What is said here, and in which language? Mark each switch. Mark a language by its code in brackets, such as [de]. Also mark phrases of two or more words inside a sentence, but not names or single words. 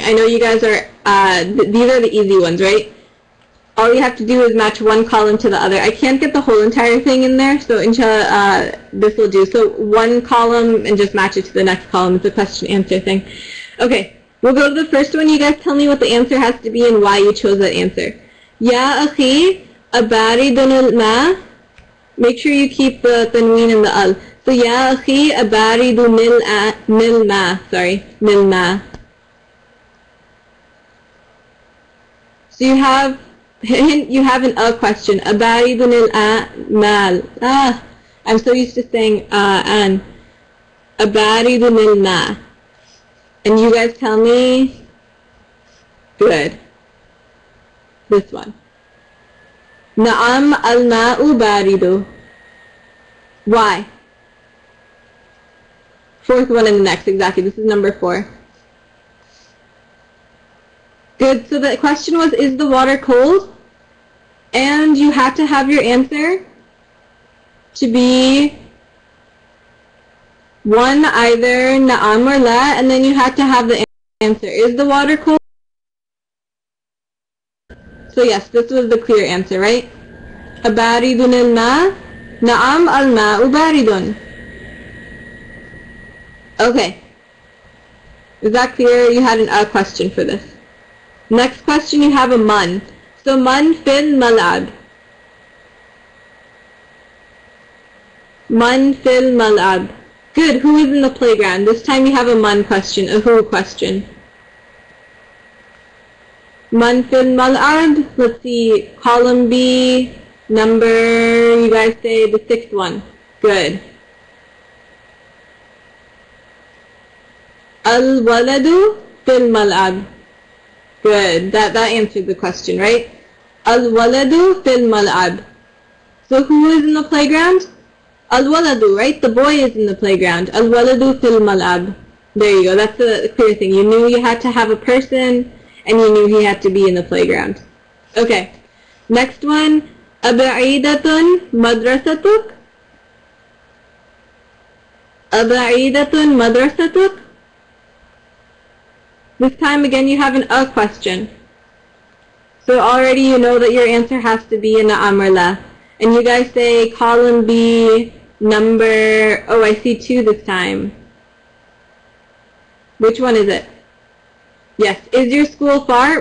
[en] I know you guys are, these are the easy ones, right? All you have to do is match one column to the other. I can't get the whole entire thing in there, so inshallah this will do. So one column and just match it to the next column. It's a question answer thing. Okay, we'll go to the first one. You guys tell me what the answer has to be and why you chose that answer. [ar] يا أخي، أبارد الماء. [en] Make sure you keep the tanween and the al. [ar] So يا أخي، أبارد الماء. [en] Sorry, nil-ma. So you have an a question. [ar] أبارد المال. [en] I'm so used to saying an. [ar] أبارد الماء. [en] And you guys tell me. Good. This one. [ar] نعم الماء بارد. [en] Why? Fourth one in the next, exactly. This is number 4. Good, so the question was, is the water cold? And you have to have your answer to be one, either na'am or la, and then you have to have the answer. Is the water cold? So yes, this was the clear answer, right? [ar] أبارد الماء، نعم الماء بارد. [en] Okay. Is that clear? You had a question for this. Next question, you have a man. [ar] So من في الملعب. من في الملعب. [en] Good. Who is in the playground? This time you have a man question, a who question. [ar] من في الملعب. [en] Let's see. Column B. Number, you guys say the 6th one. Good. [ar] الولد في الملعب. [en] Good. That answered the question, right? [ar] الولد في الملعب. [en] So who is in the playground? Al-waladu, right? The boy is in the playground. [ar] الولد في الملعب. [en] There you go. That's the clear thing. You knew you had to have a person, and you knew he had to be in the playground. Okay. Next one. [ar] أبعيدة مدرستك. أبعيدة مدرستك. [en] This time again you have an a question. So already you know that your answer has to be in the amrla. And you guys say column B, number, oh I see 2 this time. Which one is it? Yes, is your school far?